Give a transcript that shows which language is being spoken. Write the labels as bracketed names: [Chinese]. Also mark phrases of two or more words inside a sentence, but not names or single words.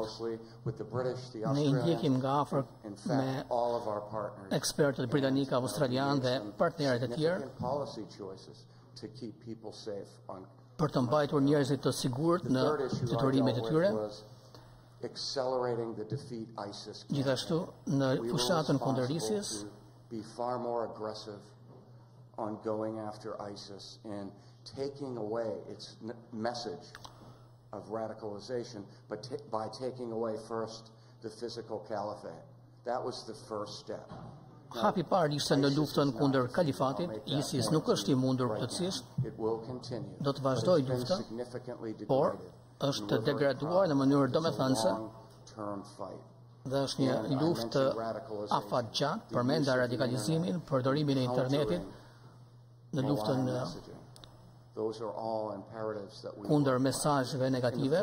[Albanian] Ne i ndjekim nga afër me ekspertët britanik, australian dhe partnerët e tjerë. për të mbajtur njerëzit të sigurt në detyrimet e tyre. Gjithashtu, në fushatën kundër ISIS, [English] be far more aggressive on going after ISIS and taking away its message of radicalization, but by taking away first the physical caliphate. That was the first step. [Albanian] Hapi parë ishte në luftën kundër kalifatit. ISIS nuk është I mundur plotësisht, do të vazhdojë lufta, por është degraduar në mënyrë domethënëse dhe është një luftë afatgjat, përmenda radikalizimin, përdorimin e internetit në luftën kundër mesazheve negative.